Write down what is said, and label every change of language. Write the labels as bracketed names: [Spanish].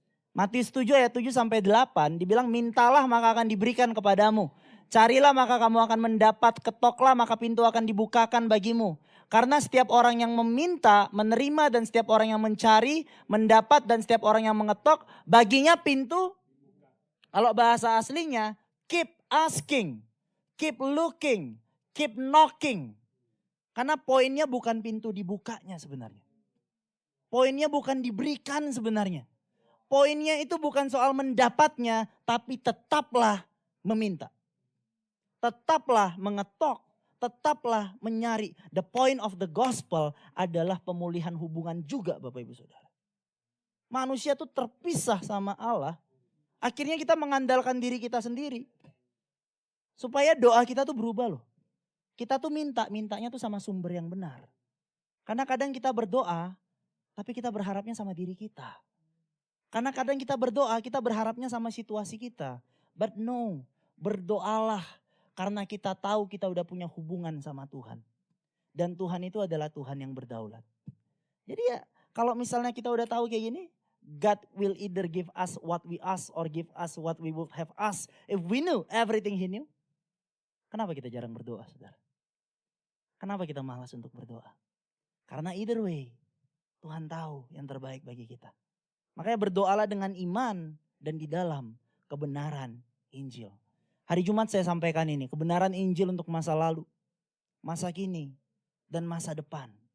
[Indonesian] Matius 7 ayat 7 sampai 8 dibilang mintalah maka akan diberikan kepadamu. Carilah maka kamu akan mendapat, ketoklah maka pintu akan dibukakan bagimu. Karena setiap orang yang meminta, menerima dan setiap orang yang mencari, mendapat dan setiap orang yang mengetok, baginya pintu. Kalau bahasa aslinya, [English] keep asking, keep looking, keep knocking. [Indonesian] Karena poinnya bukan pintu dibukanya sebenarnya. Poinnya bukan diberikan sebenarnya. Poinnya itu bukan soal mendapatnya, tapi tetaplah meminta. Tetaplah mengetok, tetaplah mencari. [English] The point of the gospel [Indonesian] adalah pemulihan hubungan juga Bapak Ibu Saudara. Manusia tuh terpisah sama Allah. Akhirnya kita mengandalkan diri kita sendiri. Supaya doa kita tuh berubah loh. Kita tuh mintanya tuh sama sumber yang benar. Karena kadang kita berdoa, tapi kita berharapnya sama diri kita. Karena kadang kita berdoa, kita berharapnya sama situasi kita. [English] But no, [Indonesian] berdoalah karena kita tahu kita udah punya hubungan sama Tuhan. Dan Tuhan itu adalah Tuhan yang berdaulat. Jadi ya kalau misalnya kita udah tahu kayak gini, [English] God will either give us what we ask or give us what we would have asked if we knew everything he knew. [Indonesian] Kenapa kita jarang berdoa, saudara? Kenapa kita malas untuk berdoa? Karena [English] either way, [Indonesian] Tuhan tahu yang terbaik bagi kita. Makanya berdoalah dengan iman dan di dalam kebenaran Injil. Hari Jumat saya sampaikan ini, kebenaran Injil untuk masa lalu, masa kini, dan masa depan.